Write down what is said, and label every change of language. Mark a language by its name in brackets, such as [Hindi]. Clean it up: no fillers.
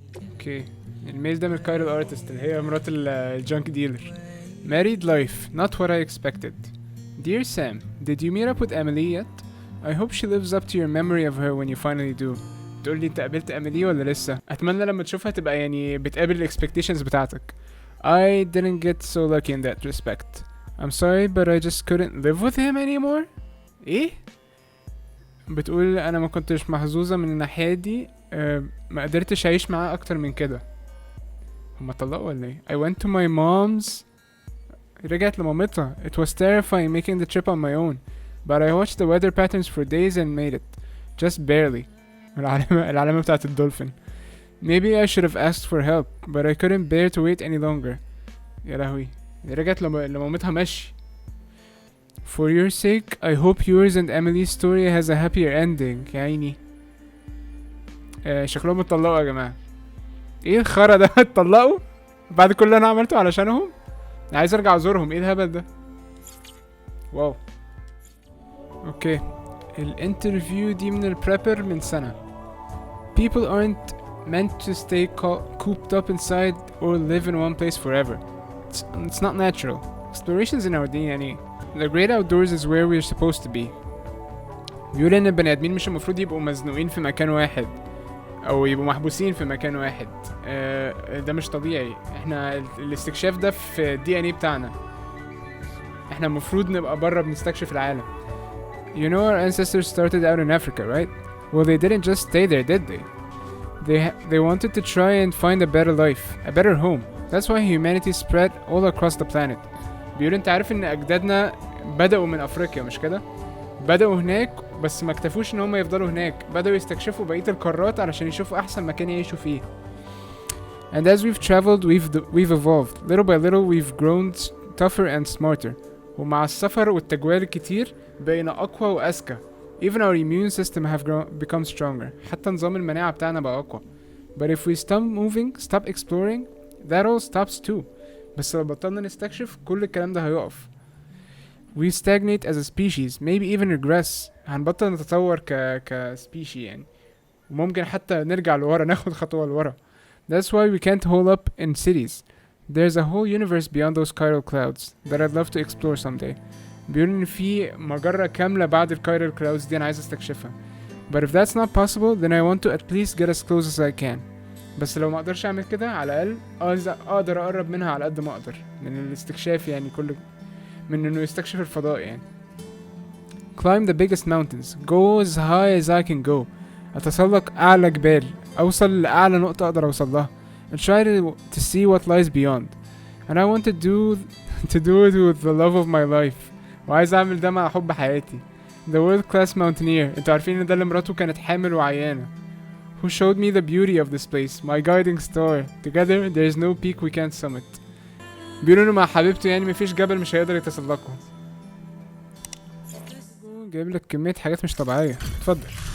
[Arabic] اوكي الميل ده من كايرو الارتست اللي هي مرات الجانك ديلر. [English] Married life, not what I expected. Dear Sam, did you meet up with Emily yet? I hope she lives up to your memory of her when you finally do. [Arabic] تقولي انت قابلت اميلي ولا لسه؟ اتمنى لما تشوفها تبقى يعني بتقابل الاكسبكتيشنز بتاعتك. [English] I didn't get so lucky in that respect. I'm sorry but I just couldn't live with him anymore. [Arabic] ايه؟ بتقول انا ما كنتش محظوظة من الناحية دي. ما قدرتش اعيش معاه اكتر من كده. هما طلقوا ولا ايه؟ [English] I went to my mom's. [Arabic] رجعت لمامتها. [English] It was terrifying making the trip on my own, but I watched the weather patterns for days and made it. Just barely. [Arabic] العلامة بتاعت الدولفين. [English] Maybe I should have asked for help, but I couldn't bear to wait any longer. [Arabic] يا لهوي. رجعت لمامتها مشي. [English] For your sake, I hope yours and Emily's story has a happier ending. [Arabic] يا عيني. شكلهم اتطلقوا يا جماعة. ايه الخرا ده؟ اتطلقوا؟ بعد كل اللي انا عملته علشانهم؟ عايز ارجع ازورهم. ايه الهبل ده؟ واو. اوكي الانترفيو دي من البريبر من سنة. [English] People aren't meant to stay cooped up inside or live in one place forever. It's not natural. Exploration's in our DNA. The great outdoors is where we're supposed to be. [Arabic] بيقول ان البني ادمين مش المفروض يبقوا مزنوقين في مكان واحد او يبقوا محبوسين في مكان واحد. ده مش طبيعي. احنا الاستكشاف ده في الدي ان اي بتاعنا. احنا المفروض نبقى بره بنستكشف العالم. [English] You know our ancestors started out in Africa, right? Well, they didn't just stay there, did they? They wanted to try and find a better life, a better home. That's why humanity spread all across the planet. [Arabic] بيقول انت عارف ان اجدادنا بدأوا من افريقيا مش كده؟ بدأوا هناك بس ما اكتفوش ان هم يفضلوا هناك، بدأوا يستكشفوا بقية القارات علشان يشوفوا احسن مكان يعيشوا فيه. [English] And as we've traveled we've evolved. Little by little we've grown tougher and smarter. [Arabic] ومع السفر والتجوال الكتير بقينا اقوى واذكى. [English] Even our immune system have become stronger. [Arabic] حتى نظام المناعة بتاعنا بقى اقوى. [English] But if we stop moving, stop exploring, that all stops too. [Arabic] بس لو بطلنا نستكشف كل الكلام ده هيقف. [English] We stagnate as a species, maybe even regress. [Arabic] هنبطل نتطور كسبيشي يعني. وممكن حتى نرجع لورا، ناخد خطوة لورا. [English] That's why we can't hold up in cities. There's a whole universe beyond those chiral clouds that I'd love to explore someday. [Arabic] بيقول ان في مجرة كاملة بعد الكايرال clouds دي انا عايز استكشفها. [English] But if that's not possible, then I want to at least get as close as I can. [Arabic] بس لو ما اقدرش اعمل كده على الاقل اقدر اقرب منها على قد ما اقدر من الاستكشاف يعني، من انه يستكشف الفضاء يعني. [English] climb the biggest mountains, go as high as I can go. [Arabic] اتسلق اعلى جبال، اوصل لاعلى نقطة اقدر اوصل لها. [English] and try to see what lies beyond. and I want to do it with the love of my life. [Arabic] وعايز اعمل ده مع حب حياتي. [English] the world class mountaineer. [Arabic] انتوا عارفين ان ده اللي مراته كانت حامل وعيانة. [English] who showed me the beauty of this place, my guiding star. Together there is no peak we can't summit. [Arabic] بيقولوا انه مع حبيبته يعني مفيش جبل مش هيقدر يتسلقه. جايب لك كمية حاجات مش طبيعية. اتفضل.